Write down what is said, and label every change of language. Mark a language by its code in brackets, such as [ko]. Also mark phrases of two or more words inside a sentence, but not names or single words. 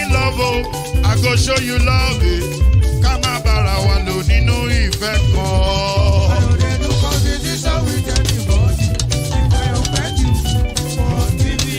[pcm] love, oh, I go show you love, [yo] ká má bára wa lò nínú ìfẹ́ kan. [pcm] I don't dey do competition with anybody. If I offend you, forgive me.